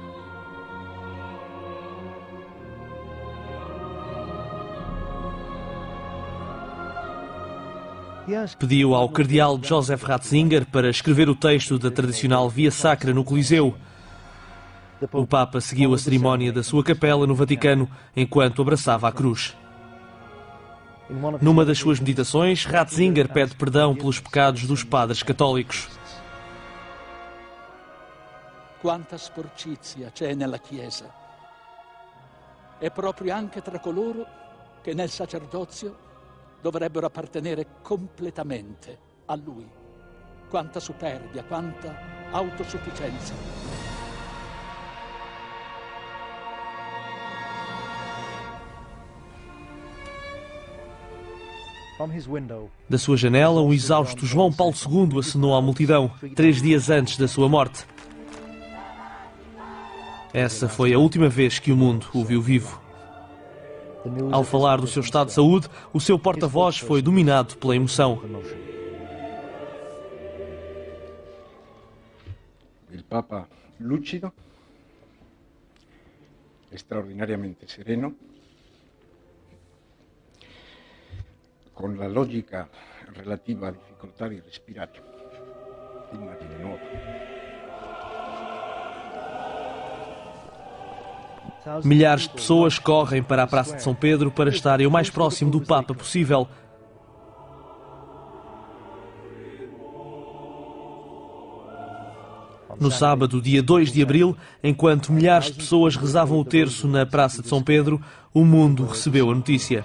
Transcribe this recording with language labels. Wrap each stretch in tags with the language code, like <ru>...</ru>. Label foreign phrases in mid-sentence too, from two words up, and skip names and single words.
<pt>Pediu ao cardeal Joseph Ratzinger para escrever o texto da tradicional Via Sacra no Coliseu. O Papa seguiu a cerimónia da sua capela no Vaticano enquanto abraçava a cruz. Numa das suas meditações, Ratzinger pede perdão pelos pecados dos padres católicos.</pt> <it>Quanta sporcizia c'è nella Chiesa. E proprio anche tra coloro che nel sacerdozio dovrebbero appartenere completamente a Lui. Quanta superbia, quanta autosufficienza.</it> <pt>Da sua janela, o exausto João Paulo II acenou à multidão, 3 dias antes da sua morte. Essa foi a última vez que o mundo o viu vivo. Ao falar do seu estado de saúde, o seu porta-voz foi dominado pela emoção.</pt> <it>Il Papa</it> <pt>lúcido, extraordinariamente sereno,</pt> <it>con la logica relativa a difficoltà di respirare, digna di onore.</it> <pt>Milhares de pessoas correm para a Praça de São Pedro para estarem o mais próximo do Papa possível. No sábado, dia 2 de abril, enquanto milhares de pessoas rezavam o terço na Praça de São Pedro, o mundo recebeu a notícia.</pt>